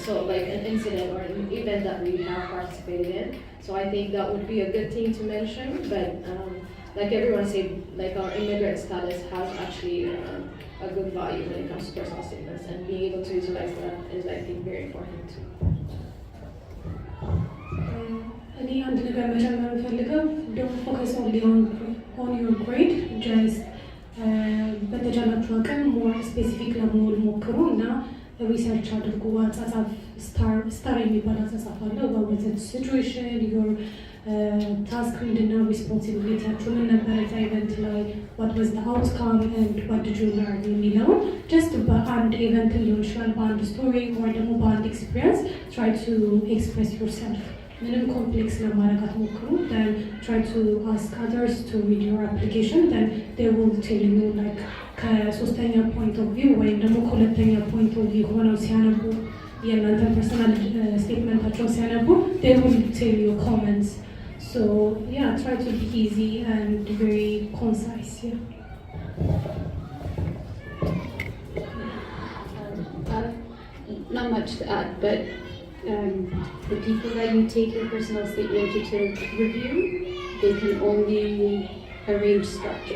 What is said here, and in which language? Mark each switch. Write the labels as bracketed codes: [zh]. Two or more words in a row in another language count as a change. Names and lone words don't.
[en] So like an incident or an event that we have participated in. So I think that would be a good thing to mention, but like everyone said, like our immigrant status has actually a good value when it comes to personal statements, and being able to utilize that is, I think, very important too. [am] እኔ አንድ ነገር መጨመር የምፈልገው [en] don't focus on your grade just [am] በተቻላችሁ አቅም [en] more specific [am] ለመሆን ሞክሩ እና ሪሰርች አድርጉ። አጻጻፍ ስታር የሚባል አጻጻፍ አለ። [en] በወት situation your task [am] ምንድነው፣ ሪስፖንሲቢሊቲያችሁ ምን ነበር እዛ ኢቨንት ላይ፣ [en] what was the outcome and what did you [am] ለርን የሚለውን ጀስት በአንድ ኢቨንት ሊሆን ይችላል፣ በአንድ ስቶሪ ወይ ደግሞ በአንድ ኤክስፒሪየንስ [en] try to express yourself። [am] ምንም ኮምፕሌክስ ለማድረግ አትሞክሩ። [en] then try to ask others to read your application, then they will tell you like [am] ከሶስተኛ [en] point of view [am] ወይም ደግሞ ከሁለተኛ [en] point of view [am] ሆነው ሲያነቡ የእናንተ ፐርሰናል ስቴትመንታቸውን ሲያነቡ [en] they will tell you comments. So yeah, try to be easy and very concise. Not much to add, but the people that you take your personal statement to review, they can only arrange structure.